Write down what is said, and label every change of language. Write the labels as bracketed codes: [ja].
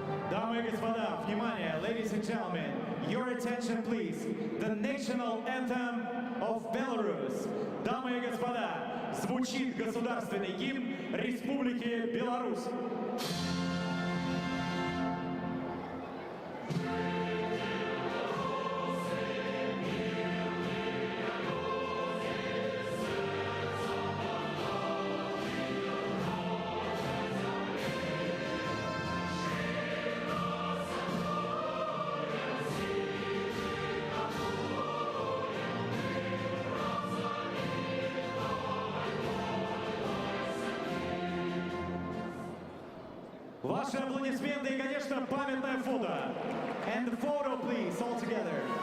[ru] Дамы и господа, внимание, [en] ladies and gentlemen, your attention please. The national anthem of Belarus. [ru] Дамы и господа, звучит государственный гимн Республики Беларусь. Ваши аплодисменты и, конечно, памятное фото. [en] And the photo, please, all together.